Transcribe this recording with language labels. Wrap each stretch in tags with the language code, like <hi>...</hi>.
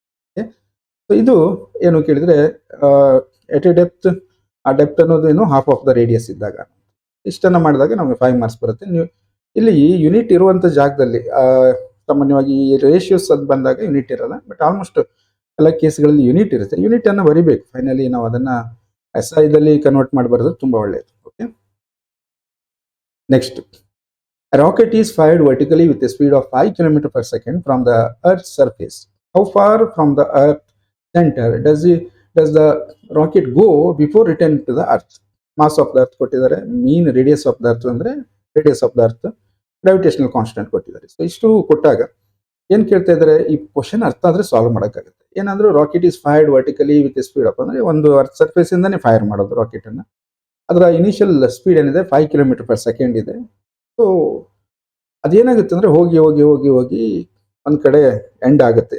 <kn>Okay, so ಇದು ಏನು ಕೇಳಿದರೆ, ಎಟ್ ಎ ಡೆಪ್ತ್, ಆ ಡೆಪ್ತ್ ಅನ್ನೋದು ಏನು ಹಾಫ್ ಆಫ್ ದ ರೇಡಿಯಸ್ ಇದ್ದಾಗ, ಇಷ್ಟನ್ನು ಮಾಡಿದಾಗ ನಮಗೆ 5 ಮಾರ್ಕ್ಸ್ ಬರುತ್ತೆ. ನೀವು ಇಲ್ಲಿ ಯೂನಿಟ್ ಇರುವಂಥ ಜಾಗದಲ್ಲಿ ಸಾಮಾನ್ಯವಾಗಿ ರೇಷಿಯೋಸ್ ಅದು ಬಂದಾಗ ಯೂನಿಟ್ ಇರಲ್ಲ, ಬಟ್ ಆಲ್ಮೋಸ್ಟ್ ಎಲ್ಲ ಕೇಸ್ಗಳಲ್ಲಿ ಯೂನಿಟ್ ಇರುತ್ತೆ. ಯೂನಿಟ್ ಅನ್ನು ಬರಿಬೇಕು. ಫೈನಲಿ ನಾವು ಅದನ್ನು SI ದಲ್ಲಿ ಕನ್ವರ್ಟ್ ಮಾಡಿ ಬರೋದು ತುಂಬ ಒಳ್ಳೆಯದು. Okay.</kn> <en>Next, a rocket is fired vertically with a speed of 5 km per second from the Earth's surface. How far from the Earth center does the rocket go before returning to the Earth? Mass of the Earth</en> <kn>ಕೊಟ್ಟಿದ್ದಾರೆ,</kn> <en>mean radius of the Earth</en> <kn>ಅಂದ್ರೆ</kn> <en>radius of the Earth, gravitational constant</en> <kn>ಕೊಟ್ಟಿದ್ದಾರೆ. So ಇಷ್ಟು ಕೊಟ್ಟಾಗ ಏನ್ ಕೇಳ್ತಾ ಇದ್ದಾರೆ, ಈ question ಅರ್ಥ ಆದ್ರೆ ಸಾಲ್ವ್ ಮಾಡೋಕ್ಕಾಗುತ್ತೆ. ಏನಂದ್ರೆ</kn> <en>rocket is fired vertically with speed up</en> <kn>ಅಂದ್ರೆ ಒಂದು ಅರ್ತ್ ಸರ್ಫೇಸ್ ಇಂದಾನೆ ಫೈರ್ ಮಾಡೋದು ರಾಕೆಟ್ ಅನ್ನ. ಅದರ ಇನಿಷಿಯಲ್ ಸ್ಪೀಡ್ ಏನಿದೆ 5 ಕಿಲೋಮೀಟರ್ ಪರ್ ಸೆಕೆಂಡ್ ಇದೆ. ಸೊ ಅದೇನಾಗುತ್ತೆ ಅಂದ್ರೆ ಹೋಗಿ ಹೋಗಿ ಹೋಗಿ ಹೋಗಿ ಒಂದ್ ಕಡೆ ಎಂಡ್ ಆಗುತ್ತೆ.</kn>